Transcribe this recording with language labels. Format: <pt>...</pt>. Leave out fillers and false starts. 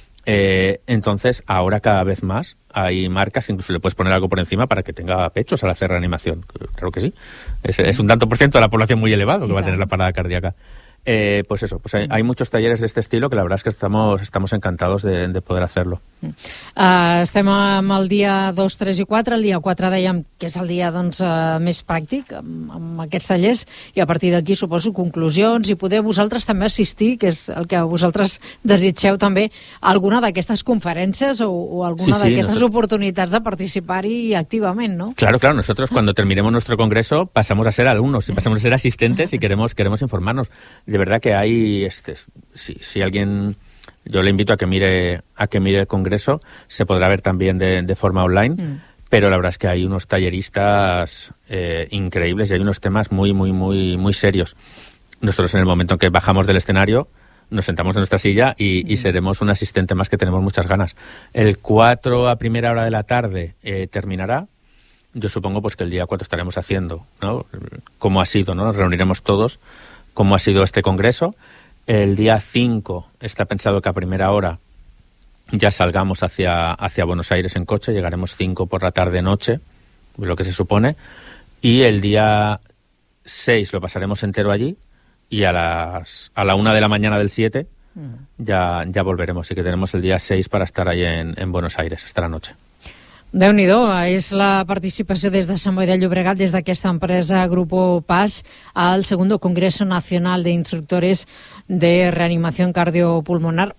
<es>Entonces ahora cada vez más hay marcas, incluso le puedes poner algo por encima para que tenga pechos al hacer reanimación. Claro que sí. Es un tanto por ciento de la población muy elevado que va a tener la parada cardíaca. Pues eso, pues hay muchos talleres de este estilo que la verdad es que estamos encantados de poder hacerlo.</es> <ca>Estem amb el dia 2, 3 i 4. El dia 4 dèiem que és el dia doncs, més pràctic amb aquests tallers, i a partir d'aquí suposo conclusions i poder vosaltres també assistir, que és el que vosaltres desitgeu també, alguna d'aquestes conferències o alguna sí, d'aquestes</ca> <es>nosotros...</es> <ca>oportunitats de participar-hi activament, no?</ca> <es>Claro, claro. Nosotros cuando terminemos nuestro congreso pasamos a ser alumnos y pasamos a ser asistentes y queremos informarnos. De verdad que hay, si alguien, yo le invito a que mire el congreso, se podrá ver también de forma online, pero la verdad es que hay unos talleristas increíbles y hay unos temas muy, muy, muy, muy serios. Nosotros en el momento en que bajamos del escenario, nos sentamos en nuestra silla y seremos un asistente más que tenemos muchas ganas. El 4 a primera hora de la tarde terminará. Yo supongo pues que el día 4 estaremos haciendo, ¿no? ¿Cómo ha sido, no? Nos reuniremos todos. ¿Cómo ha sido este congreso? El día 5 está pensado que a primera hora ya salgamos hacia Buenos Aires en coche, llegaremos 5 por la tarde-noche, lo que se supone, y el día 6 lo pasaremos entero allí, y a la 1 de la mañana del 7 ya volveremos, así que tenemos el día 6 para estar ahí en Buenos Aires, hasta la noche.</es> <ca>Déu-n'hi-do, és la participació des de Sant Boi de Llobregat, des d'aquesta empresa Grupo PAS, al Segundo Congreso Nacional de Instructores de Reanimació Cardiopulmonar.</ca>